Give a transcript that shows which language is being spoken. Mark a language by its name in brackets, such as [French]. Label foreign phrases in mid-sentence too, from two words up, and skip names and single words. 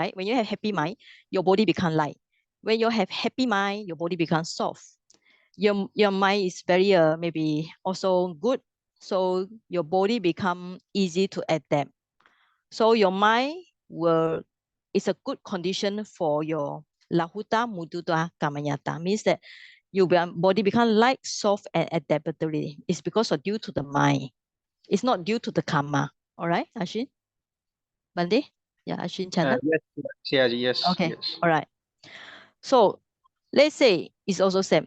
[English] When you have happy mind, your body become light. When you have happy mind, your body becomes soft. Your mind is very maybe also good, so your body become easy to adapt. So your mind will is a good condition for your [Pali] lahuta mudita kamayata, [English] means that your body become light, soft, and adaptability. It's because of due to the mind. It's not due to the karma. All right, Ashin? Monday? Yeah, Ashin Chana? Yes. Okay, all right. So let's say it's also same.